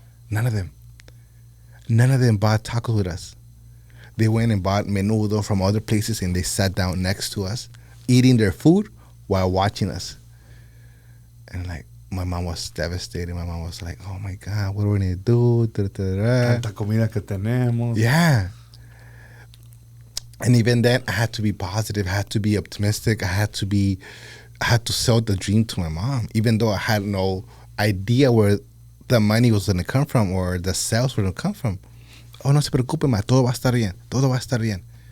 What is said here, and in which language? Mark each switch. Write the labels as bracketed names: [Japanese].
[English] None of them bought tacos with us. They went and bought menudo from other places, and they sat down next to us, eating their food while watching us. And like, my mom was devastated. My mom was like, "Oh my God, what are we gonna do?" [Spanish] Tanta comida que tenemos. [English] Yeah. And even then, I had to be positive. I had to be optimistic. I had to sell the dream to my mom, even though I had no idea where the money was going to come from or the sales were going to come from. "Oh, [Spanish] no se preocupe, ma. Todo va a estar bien. [English] Todo va a estar bien."